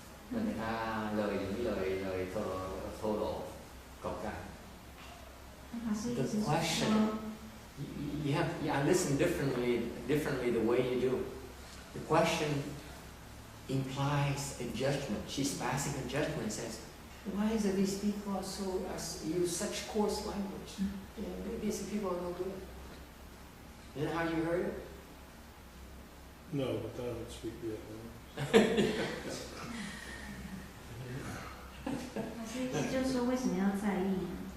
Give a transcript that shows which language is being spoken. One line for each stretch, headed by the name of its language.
Vietnamese: Người ta những lời thô lỗ, cộc cằn.
English: The question, you listen differently the way you do. The question implies a judgment. She's passing a judgment and says, why is it these people use such coarse language? These people are no good. Is that how you heard it? No, but I don't speak Vietnamese.
Chinese: 老师意思就是说，为什么要在意呢？